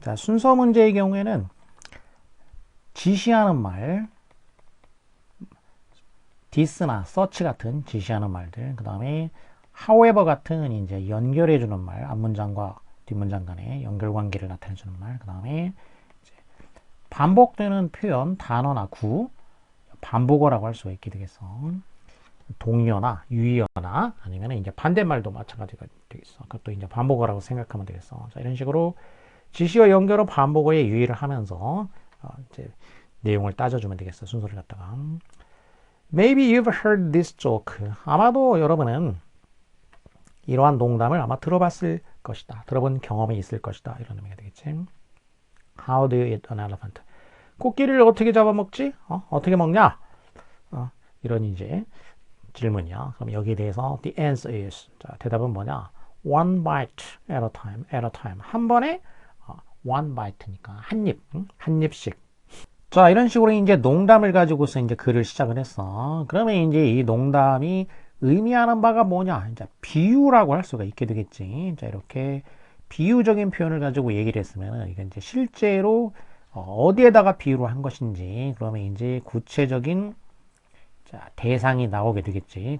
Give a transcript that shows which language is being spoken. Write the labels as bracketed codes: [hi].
[ko] 자, 순서 문제의 경우에는 지시하는 말, this나 such 같은 지시하는 말들, 그 다음에 however 같은 이제 연결해주는 말, 앞문장과 뒷문장 간의 연결관계를 나타내주는 말, 그 다음에 반복되는 표현, 단어나 구, 반복어라고 할 수가 있게 되겠어. 동의어나 유의어나 아니면 이제 반대말도 마찬가지가 되겠어. 그것도 이제 반복어라고 생각하면 되겠어. 자, 이런 식으로 지시어 연결어 반복어에 유의를 하면서 이제 내용을 따져주면 되겠어. 순서를 갖다가. [en] Maybe you've heard this joke. [ko] 아마도 여러분은 이러한 농담을 아마 들어봤을 것이다. 들어본 경험이 있을 것이다. 이런 의미가 되겠지. [en] How do you eat an elephant? [ko] 코끼리를 어떻게 잡아먹지? 어떻게 먹냐? 이런 이제 질문이야. 그럼 여기에 대해서 [en] the answer is [ko] 자, 대답은 뭐냐? [en] One bite at a time, at a time. [ko] 한 번에 one bite니까 한 입, 한 입씩. 자, 이런 식으로 이제 농담을 가지고서 이제 글을 시작을 했어. 그러면 이제 이 농담이 의미하는 바가 뭐냐? 이제 비유라고 할 수가 있게 되겠지. 자, 이렇게 비유적인 표현을 가지고 얘기를 했으면 이게 이제 실제로 어디에다가 비유를 한 것인지 그러면 이제 구체적인 자, 대상이 나오게 되겠지.